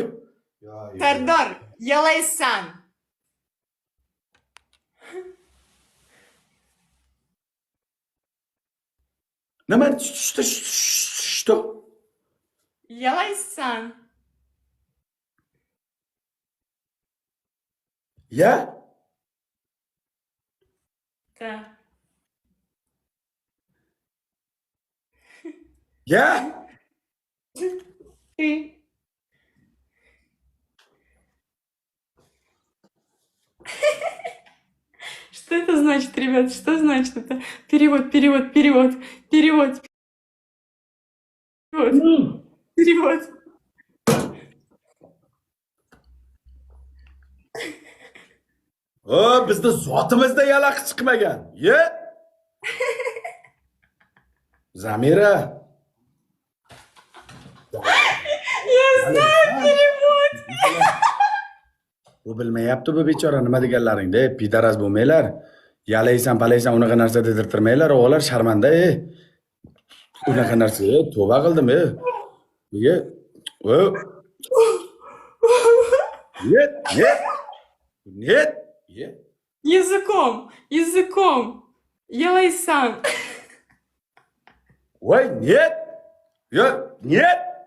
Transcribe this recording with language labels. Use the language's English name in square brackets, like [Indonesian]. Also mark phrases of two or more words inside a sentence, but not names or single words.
[Russian] Сардор, Ялайсан. [Uzbek] Nima? [Russian] Что? Ялайсан. Я? Да. Я? Ты. Что это значит, ребят? Что значит это? Перевод. [Uzbek] Bizni zotimizda yalaq chiqmagan. Zamira. [Russian] Я знаю перевод. [Uzbek] Bu bilmayapti bu bechora nima deganlaringda, pidaras bo'lmanglar. Yalaysan, palaysan unaqa narsa dedirtirmanglar, o'g'illar sharmanda, Unaqa narsa, tavba qildim, [Russian] Нет. Языком. Ялайсан. Voy, нет. Нет.